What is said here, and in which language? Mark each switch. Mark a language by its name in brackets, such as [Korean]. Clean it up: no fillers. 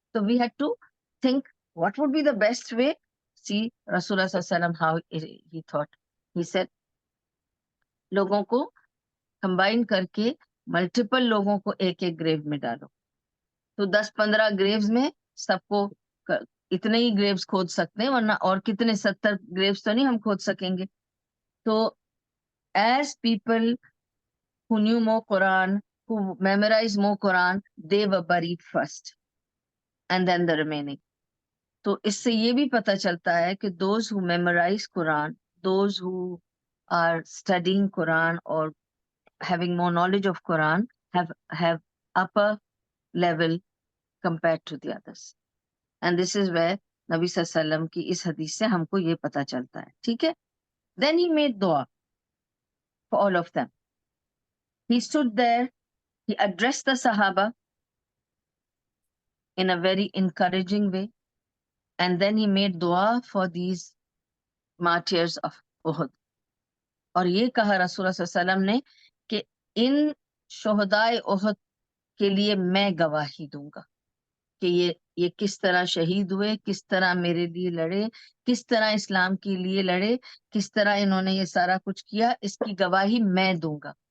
[English] तो we had to think what would be the best way. See रसूलुल्लाह सल्लल्लाहु अलैहि वसल्लम how he thought, he said [Hindi] लोगों को कंबाइन करके मल्टीपल लोगों को एक एक ग्रेव में डालो। तो 10-15 ग्रेव्स में सबको इतने ही ग्रेव्स खोद सकते हैं, वरना और कितने 70 ग्रेव्स तो नहीं हम खोद सकेंगे। [English] तो as people who knew more Quran, who memorized more Quran, they were buried first and then the remaining. [Hindi] तो इससे ये भी पता चलता है कि [English] those who memorize Quran, those who are studying Quran or having more knowledge of Quran have upper level compared to the others. And this is where [Hindi] Nabi Sallallahu Alaihi Wasallam की इस हदीस से हमको ये पता चलता है। [English] ठीक है, then he made dua for all of them. He stood there, he addressed the Sahaba in a very encouraging way, and then he made dua for these martyrs of Uhud. [Hindi] और ये कहा रसूलुल्लाह सल्लल्लाहु अलैहि वसल्लम ने कि इन शोहदाए उहद के लिए मैं गवाही दूंगा कि ये किस तरह शहीद हुए, किस तरह मेरे लिए लड़े, किस तरह इस्लाम के लिए लड़े, किस तरह इन्होंने ये सारा कुछ किया, इसकी गवाही मैं दूंगा।